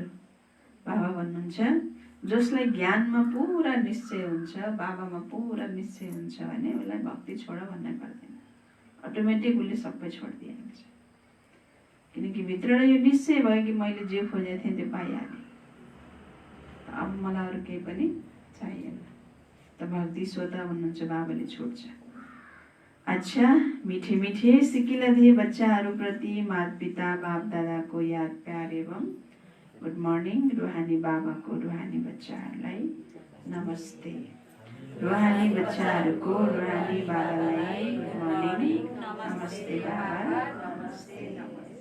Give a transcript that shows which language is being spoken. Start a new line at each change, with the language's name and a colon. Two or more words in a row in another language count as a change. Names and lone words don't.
Nepali: बाबा भन्नुहुन्छ जसलाई ज्ञानमा पुरा निश्चय हुन्छ, बाबामा पुरा निश्चय हुन्छ भने उसलाई भक्ति छोड भन्नै पर्दैन। अटोमेटिक उसले सबै छोडिदिइहाल्छ। किनकि भित्र यो निश्चय भयो कि मैले जे खोजेको थिएँ त्यो पाइहालेँ, अब मलाई अरू केही पनि चाहिएन। त भक्ति स्वतः भन्नुहुन्छ बाबाले छुट्छ। अच्छा, मीठे मीठे सिकिलधे बच्चाहरूप्रति माता पिता बाप दादाको याद प्यार एवं
English: good morning.
Nepali: रुहानी बाबाको रुहानी बच्चाहरूलाई नमस्ते। रुहानी बच्चाहरूको रुहानी बाबालाई
English: good morning,
Nepali: नमस्ते बाबा, नमस्ते नमस्ते।